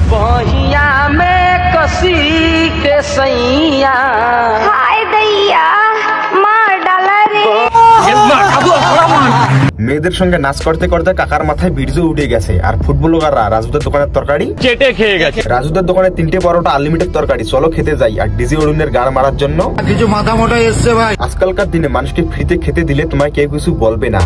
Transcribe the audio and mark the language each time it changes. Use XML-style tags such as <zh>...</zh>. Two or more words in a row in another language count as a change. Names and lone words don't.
<hi>बहिया में कसी के सैया हाय दैया मार डाला रे।</hi> <bn>মেয়েদের সঙ্গে নাচ করতে করতে কাকার মাথায় বীর্য উঠে গেছে আর ফুটবলাররা রাজুদের দোকানের তরকারি চেটে খেয়ে গেছে। রাজুদের দোকানে 3টে পরোটা আনলিমিটেড তরকারি, চলো খেতে যাই। আর ডিজি অরুণের গান মারার জন্য কিছু মাথা মোটা এসছে ভাই। আজকালকার দিনে মানুষকে ফ্রিতে খেতে দিলে তোমায় কেউ কিছু বলবে না।</bn>